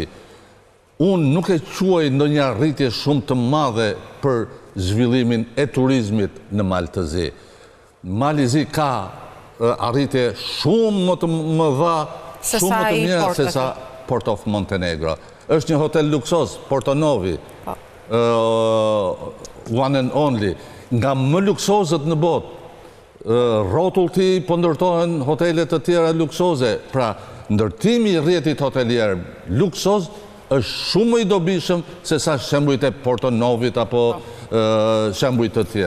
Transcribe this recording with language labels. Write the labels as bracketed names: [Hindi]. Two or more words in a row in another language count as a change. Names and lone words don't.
[Albanian] Unë nuk e quaj ndonjë arritje shumë të madhe për zhvillimin e turizmit në Mal të Zi. Mali i Zi ka arritje shumë më të mëdha, shumë më të mira se sa Port of Montenegro. Është një hotel luksos, Porto Novi, one and only, nga më luksozët në botë. Rrotull ti po ndërtohen hotelet të tjera luksoze. Pra, ndërtimi i rrjetit hotelier luksoz është shumë më i dobishëm se sa shembujt e Porto Novit apo shembujt të tjerë.